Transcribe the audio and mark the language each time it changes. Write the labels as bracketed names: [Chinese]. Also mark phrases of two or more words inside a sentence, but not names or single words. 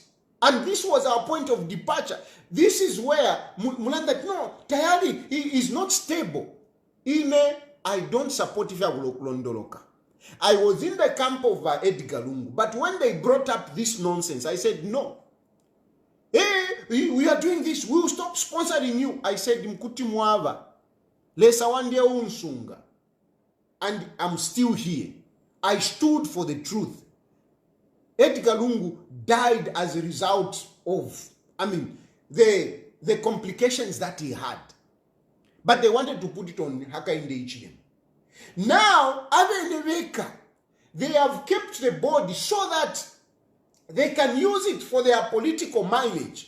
[English] And this was our point of departure. This is where Mulanda, no, Tayali, he is not stable. I don't support [Bemba] Ifya Londoloka. [English] I was in the camp of Edgar Lungu. But when they brought up this nonsense, I said, no. Hey, we are doing this. We will stop sponsoring you. I said, [Bemba] Mkuti Mwava. Lesa wandia unsunga. [English] And I'm still here. I stood for the truth. Edgar Lungu died as a result of, the complications that he had. But they wanted to put it on Hakainde Hichilema. Now, they have kept the body so that they can use it for their political mileage.